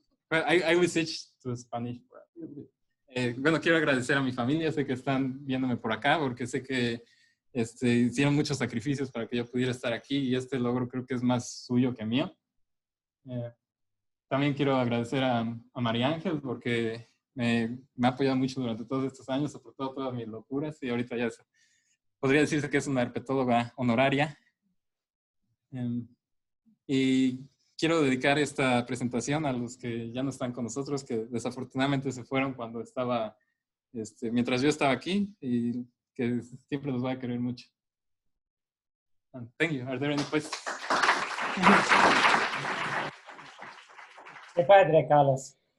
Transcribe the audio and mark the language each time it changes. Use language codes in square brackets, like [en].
[en] But I will switch to Spanish. [es] Bueno, quiero agradecer a mi familia, sé que están viéndome por acá, porque sé que hicieron muchos sacrificios para que yo pudiera estar aquí, y este logro creo que es más suyo que mío. También quiero agradecer a María Ángel, porque me ha apoyado mucho durante todos estos años, soportó todas mis locuras, y ahorita ya podría decirse que es una herpetóloga honoraria. Y quiero dedicar esta presentación a los que ya no están con nosotros, que desafortunadamente se fueron cuando estaba, mientras yo estaba aquí, y que siempre los voy a querer mucho. [en] And thank you. Are there any questions? [es] Qué padre, Carlos.